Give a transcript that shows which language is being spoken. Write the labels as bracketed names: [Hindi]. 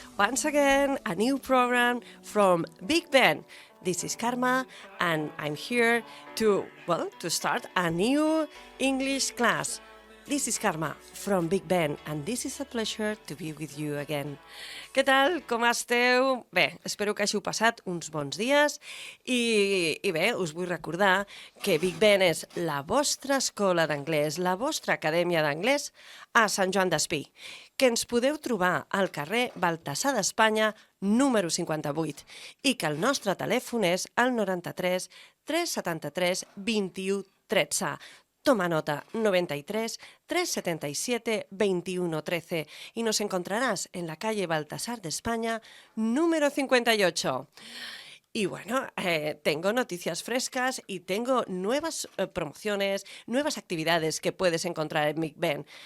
[English] Once again, a new program from Big Ben. This is Karma, and I'm here to start a new English class. This is Karma from Big Ben, and this is a pleasure to be with you again. [Catalan] Què tal? Com esteu? Bé, espero que hàgiu passat uns bons dies i bé, us vull recordar que Big Ben és la vostra escola d'anglès, la vostra acadèmia d'anglès a Sant Joan Despí, que ens podeu trobar al carrer Baltasar d'Espanya número 58 i que el nostre telèfon és el 93 373 21 13. [Spanish] Toma nota, 93 377 21 13 y nos encontrarás en la calle Baltasar de España, número 58. Y bueno, tengo noticias frescas y tengo nuevas promociones, nuevas actividades que puedes encontrar en Big Ben.